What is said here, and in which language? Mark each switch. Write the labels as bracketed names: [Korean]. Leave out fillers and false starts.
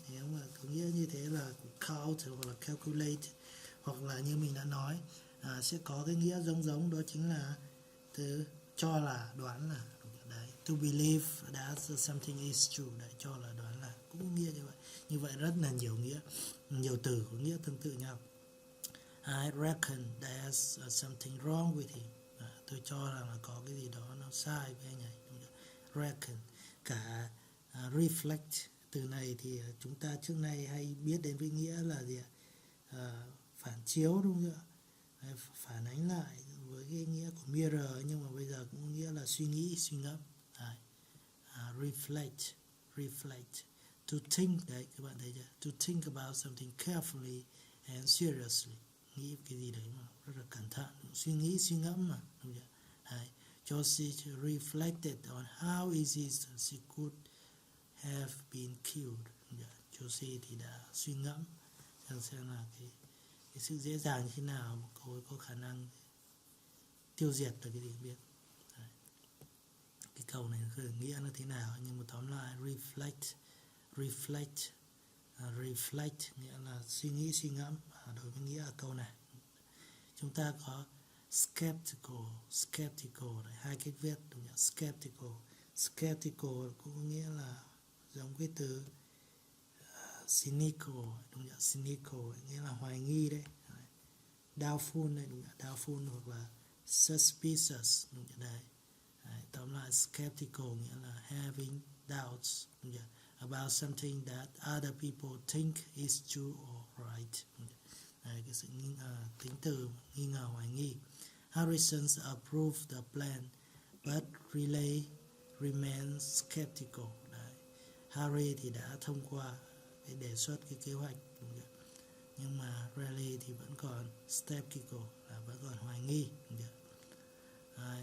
[Vietnamese] Nếu mà có nghĩa như thế là count hoặc là calculate, hoặc là như mình đã nói sẽ có cái nghĩa giống đó chính là từ cho là, đoán là. Đấy, [English] to believe that something is true, [Vietnamese] đấy, cho là, đoán là, cũng nghĩa như vậy. Như vậy rất là nhiều nghĩa, nhiều từ có nghĩa tương tự nhau. [English] I reckon there's something wrong with him. [Vietnamese] Tôi cho rằng là có cái gì đó nó sai với anh ấy. Reckon. Cả reflect, từ này thì chúng ta trước nay hay biết đến với nghĩa là gì ạ? Phản chiếu, đúng không ạ? Phản ánh lại với cái nghĩa của mirror, nhưng mà bây giờ cũng có nghĩa là suy nghĩ, suy ngẫm. Reflect. [English] To think, [Vietnamese] đấy các bạn thấy chưa? [English] To think about something carefully and seriously. [Vietnamese] Nghĩ cái gì đấy mà rất là cẩn thận, suy nghĩ, suy ngẫm mà, đúng chưa? Đấy. [English] Josie reflected on how easy she could have been killed. [Vietnamese] Josie thì đã suy ngẫm xem là cái sự dễ dàng như thế nào mà cô ấy có khả năng tiêu diệt được cái gì biết. Đấy. Cái câu này nghĩa nó thế nào, nhưng mà tóm lại reflect nghĩa là suy nghĩ, suy ngẫm. Đối với nghĩa ở câu này chúng ta có skeptical đấy, hai cách viết, đúng không? Skeptical cũng có nghĩa là giống cái từ cynical, đúng không? Cynical nghĩa là hoài nghi đấy. Doubtful này, đúng không? Doubtful hoặc là suspicious, đúng không? Đấy. Tóm lại skeptical nghĩa là [English] having doubts, [Vietnamese] đúng không? [English] About something that other people think is true or right. [Vietnamese] Đấy, cái sự tính từ nghi ngờ, hoài nghi. [English] Harrison approved the plan, but Riley remains skeptical. [Vietnamese] Đấy. Harry thì đã thông qua cái đề xuất, cái kế hoạch, đúng không? Nhưng mà Riley thì vẫn còn skeptical, là vẫn còn hoài nghi, đúng không?